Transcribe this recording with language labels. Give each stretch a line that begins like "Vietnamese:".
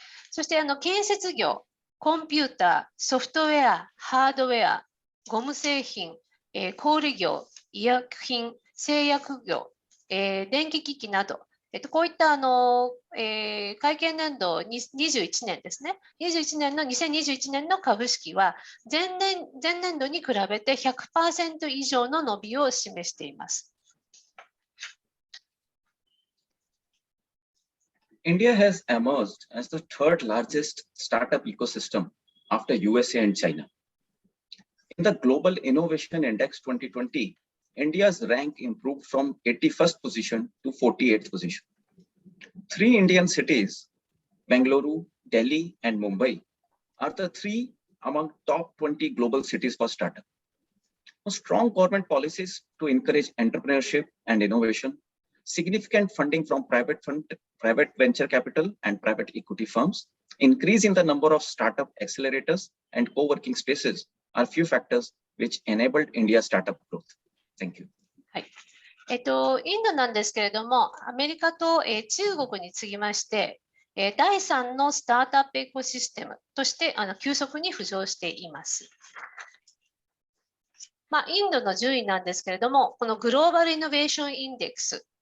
Japanese: そして建設業、コンピューター、ソフトウェア、ハードウェア、ゴム製品、小売業、医薬品、製薬業、電気機器など、こういった会計年度21年ですね。 2021年の株式は前年度に比べて 100% 以上の伸びを示しています。
English: India has emerged as the third largest startup ecosystem after USA and China. In the Global Innovation Index 2020, India's rank improved from 81st position to 48th position. 3 Indian cities, Bengaluru, Delhi, and Mumbai, are the 3 among top 20 global cities for startup. Strong government policies to encourage entrepreneurship and innovation, significant funding from private venture capital and private equity firms, increase in the number of startup accelerators and co-working spaces are few factors which enabled India's startup growth. Thank you.
Japanese: はい。インドなんですけれども、アメリカと、中国に次ぎまして、第3のスタートアップエコシステムとして急速に浮上しています。インドの順位なんですけれども、このグローバルイノベーションインデックス